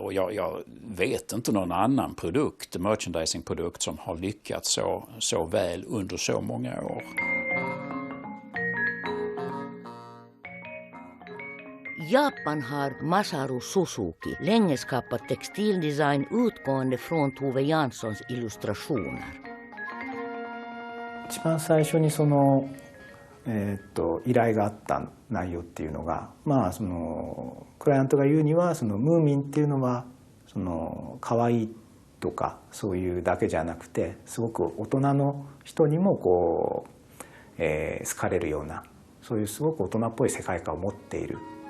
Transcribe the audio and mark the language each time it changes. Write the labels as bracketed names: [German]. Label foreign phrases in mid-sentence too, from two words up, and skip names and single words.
[Swedish] Och jag vet inte någon annan merchandisingprodukt som har lyckats så väl under så många år. Japan har Masaru Suzuki länge skapat textildesign utgående från Tove Janssons illustrationer. [Japanese] 一番最初にその依頼があった内容っていうのが、まあそのクライアントが言うにはそのムーミンっていうのはその可愛いとかそういうだけじゃなくて、すごく大人の人にもこう、好かれるようなそういうすごく大人っぽい世界観を持っている。